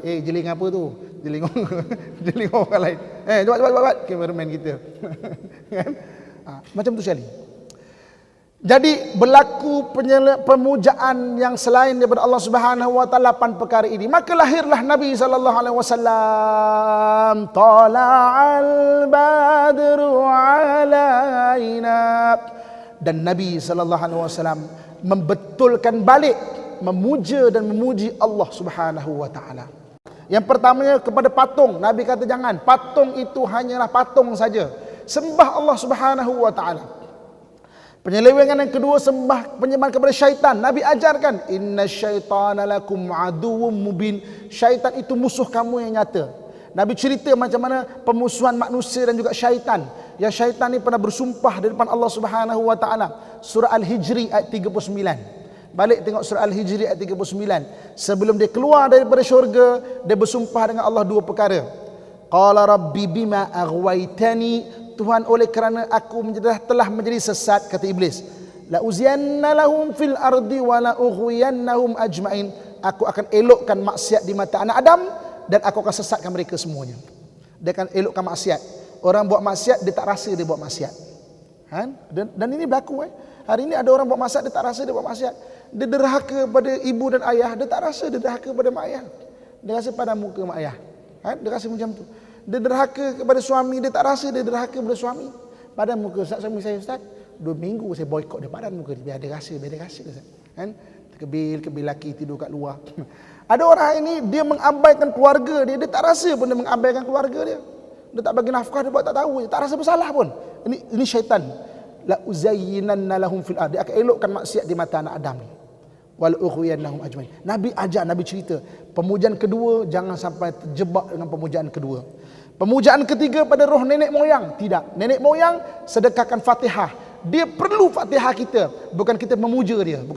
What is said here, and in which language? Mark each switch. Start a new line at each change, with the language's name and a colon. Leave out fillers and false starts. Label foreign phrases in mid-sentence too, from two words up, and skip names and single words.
Malay: Jeling apa tu? Jeling orang lain. Cepat kameraman kita. Kan? Macam tu sekali. Jadi berlaku pemujaan yang selain daripada Allah Subhanahu Wa Taala 8 perkara ini. Maka lahirlah Nabi sallallahu alaihi wasallam.
Arabic: طلع البدر علينا.
Malay: Dan Nabi sallallahu alaihi wasallam membetulkan balik, memuja dan memuji Allah Subhanahu Wa Taala. Yang pertamanya kepada patung. Nabi kata jangan. Patung itu hanyalah patung saja. sembah Allah Subhanahu wa taala. Penyelewengan yang kedua, penyembahan kepada syaitan. Nabi ajarkan,
Arabic: إن الشيطان لكم عدو مبين.
Malay: Syaitan itu musuh kamu yang nyata. Nabi cerita macam mana pemusuhan manusia dan juga syaitan. Yang syaitan ni pernah bersumpah di depan Allah Subhanahu wa taala. Surah Al-Hijri ayat 39. Balik tengok surah Al-Hijri ayat 39. Sebelum dia keluar daripada syurga, dia bersumpah dengan Allah dua perkara.
Arabic: قال رب بما أغويتني,
Malay: Tuhan, oleh kerana aku telah menjadi sesat, kata iblis,
Arabic: لأزينن لهم في الأرض ولأغوينهم أجمعين,
Malay: aku akan elokkan maksiat di mata anak Adam dan aku akan sesatkan mereka semuanya. Dia akan elokkan maksiat. Orang buat maksiat, dia tak rasa dia buat maksiat. Dan ini berlaku. Hari ini ada orang buat maksiat, dia tak rasa dia buat maksiat. Dia derhaka pada ibu dan ayah, dia tak rasa dia derhaka pada mak ayah. Dia rasa pada muka mak ayah. Dia rasa macam tu. Dia derhaka kepada suami, dia tak rasa dia derhaka kepada suami. Padan muka Ustaz, suami saya Ustaz, 2 minggu saya boykot dia padan muka dia. Biar dia rasa Ustaz. Kebil laki tidur kat luar. Ada orang ini dia mengabaikan keluarga dia tak rasa pun dia mengabaikan keluarga dia. Dia tak bagi nafkah, dia buat tak tahu, dia tak rasa bersalah pun. Ini syaitan.
Arabic: لأزينن لهم في الأرض,
Malay: dia akan elokkan maksiat di mata anak Adam ni.
Arabic: ولأغوينهم أجمعين.
Malay: Nabi ajar, Nabi cerita, pemujaan kedua jangan sampai terjebak dengan pemujaan kedua. Pemujaan ketiga pada roh nenek moyang, tidak. Nenek moyang sedekahkan Fatihah. Dia perlu Fatihah kita, bukan kita memuja dia, bukan.